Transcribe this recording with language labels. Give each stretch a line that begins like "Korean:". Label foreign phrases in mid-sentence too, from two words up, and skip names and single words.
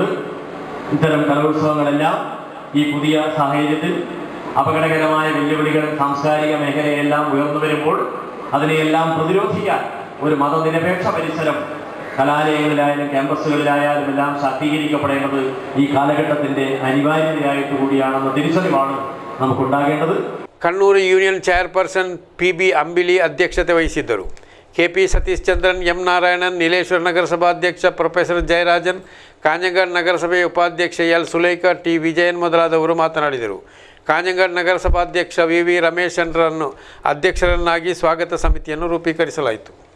Malayalam: ഇത്തരം കലോത്സവങ്ങളെല്ലാം ഈ പുതിയ സാഹചര്യത്തിൽ അപകടകരമായ വെല്ലുവിളികൾ സാംസ്കാരിക മേഖലയെല്ലാം ഉയർന്നു വരുമ്പോൾ അതിനെയെല്ലാം പ്രതിരോധിക്കാൻ ഒരു മതനിരപേക്ഷ പരിസരം കലാലയങ്ങളിലായാലും ക്യാമ്പസുകളിലായാലും എല്ലാം ശാക്തീകരിക്കപ്പെടേണ്ടത് ഈ കാലഘട്ടത്തിൻ്റെ അനിവാര്യതയായിട്ട് കൂടിയാണെന്ന തിരിച്ചറിവാണ് നമുക്കുണ്ടാകേണ്ടത്.
Kannada: ಕಣ್ಣೂರು ಯೂನಿಯನ್ ಚೇರ್ಪರ್ಸನ್ PB ಅಂಬಿಲಿ ಅಧ್ಯಕ್ಷತೆ ವಹಿಸಿದ್ದರು. KP ಸತೀಶ್ ಚಂದ್ರನ್, ಎಂ ನಾರಾಯಣನ್, ನೀಲೇಶ್ವರ ನಗರಸಭಾಧ್ಯಕ್ಷ ಪ್ರೊಫೆಸರ್ ಜಯರಾಜನ್, ಕಾಂಜಂಗಾಡ್ ನಗರಸಭೆಯ ಉಪಾಧ್ಯಕ್ಷ L ಸುಲೇಖಾ, T ವಿಜಯನ್ ಮೊದಲಾದವರು ಮಾತನಾಡಿದರು. ಕಾಂಜಂಗಾಡ್ ನಗರಸಭಾಧ್ಯಕ್ಷ VV ರಮೇಶನ್ರನ್ನು ಅಧ್ಯಕ್ಷರನ್ನಾಗಿ ಸ್ವಾಗತ ಸಮಿತಿಯನ್ನು ರೂಪೀಕರಿಸಲಾಯಿತು.